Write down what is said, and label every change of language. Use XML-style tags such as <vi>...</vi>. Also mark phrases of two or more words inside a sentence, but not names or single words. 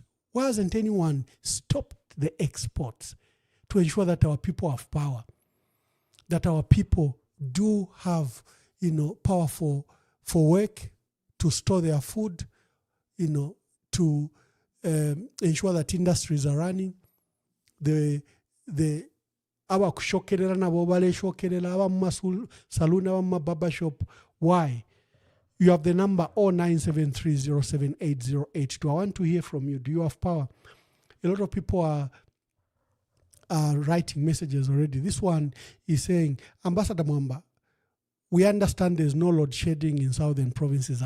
<en>Why hasn't anyone stopped the exports to ensure that our people have power? That our people do have, power for work, to store their food, to ensure that industries are running.</en> <bem>Abakushokerera nabo baleshokerera abammasaloon abamababa shop.</bem> <en>Why? You have the number 0973078082. I want to hear from you. Do you have power? a lot of people are writing messages already. This one is saying, Ambassador Mwamba, we understand there's no load shedding in southern provinces.</en>